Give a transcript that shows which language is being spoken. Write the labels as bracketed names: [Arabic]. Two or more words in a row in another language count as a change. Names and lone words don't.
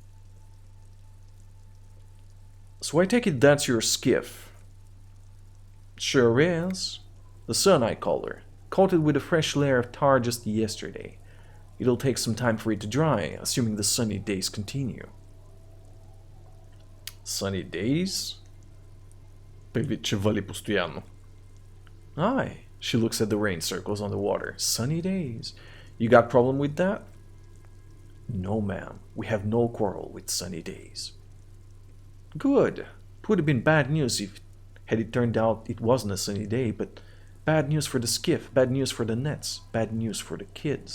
[English] So I take it that's your skiff. Sure is. The Sun, I call her. Coated with a fresh layer of tar just yesterday. It'll take some time for it to dry, assuming the sunny days continue. Sunny days? [Bulgarian] Предвид, че вали постоянно. [English] Aye. She looks at the rain circles on the water. Sunny days. You got problem with that? No, ma'am. We have no quarrel with sunny days. Good. It would have been bad news if had it turned out it wasn't a sunny day, but bad news for the skiff, bad news for the nets, bad news for the kids.